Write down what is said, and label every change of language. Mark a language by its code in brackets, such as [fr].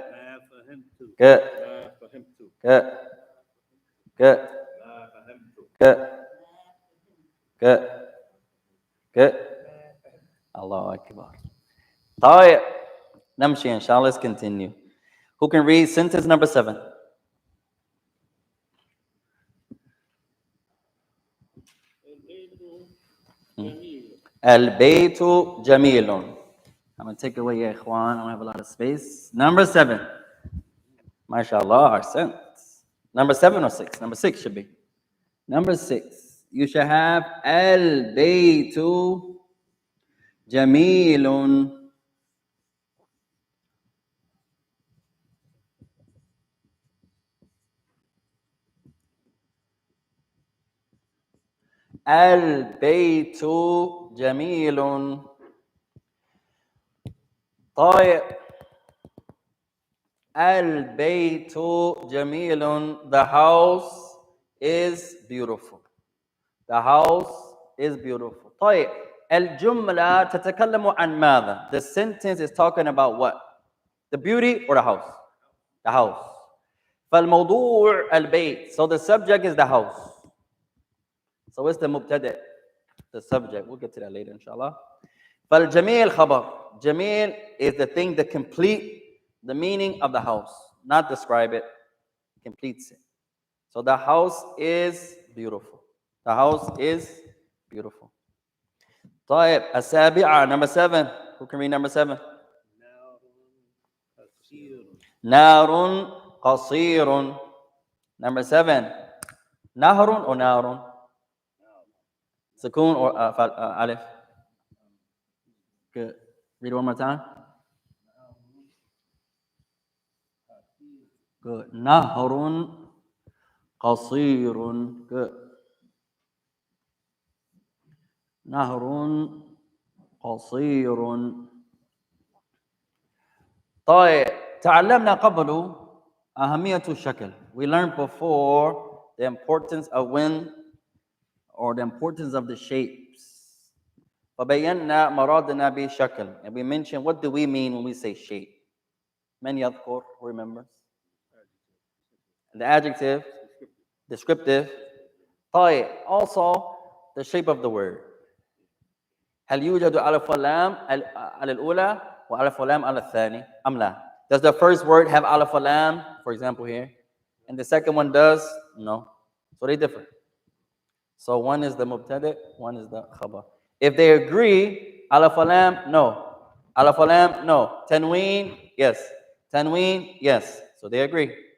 [ar] ما فهمت. [en] Good. [ar] ما فهمت. [en] Good. Good. [ar] ما فهمت. [en] Good. Good. Good. Allah Akbar. [ar] طيب نمشي إن شاء الله. [en] Let's continue. Who can read sentence number 7? [ar] البيت جميل. [en] I'm going to take away ya ikhwan. I don't have a lot of space. Number 7. MashaAllah, our sentence. Number 7 or 6? Number 6 should be. Number 6. You should have [ar] البيت جميل. البيت جميل. طيب البيت جميل. [en] The house is beautiful. The house is beautiful. [ar] طيب الجملة تتكلم عن ماذا? [en] The sentence is talking about what? The beauty or the house? The house. [ar] فالموضوع البيت. [en] So the subject is the house. So it's the mubtada, the subject. We'll get to that later, inshallah. [ar] فالجميل خبر. [en] Jamil is the thing that complete the meaning of the house, not describe it, completes it. So the house is beautiful. The house is beautiful. [ar] طيب السابعة, [en] number 7. Who can read number 7? [ar] نار قصير. [en] Number 7. نهر or نار? Sukoon or alif? Good. Read it one more time. Good. [ar] نهر قصير. [en] Good. [ar] نهر قصير. طيب تعلمنا قبل أهمية الشكل. [en] We learned before the importance of wind or the importance of the shapes. [ar] فبينا مرادنا بشكل. [en] And we mentioned, what do we mean when we say shape? [ar] من يذكر? [en] Who remembers? The adjective, descriptive. طيب also the shape of the word. [ar] هل يوجد ألف ولام على الأولى وألف ولام على الثاني أم لا? [en] Does the first word have ألف ولام, for example here, and the second one does? No. So they differ. So one is the mubtada, one is the khabar. If they agree, ألف ولام, no. ألف ولام, no. Tanween, yes. Tanween, yes. So they agree.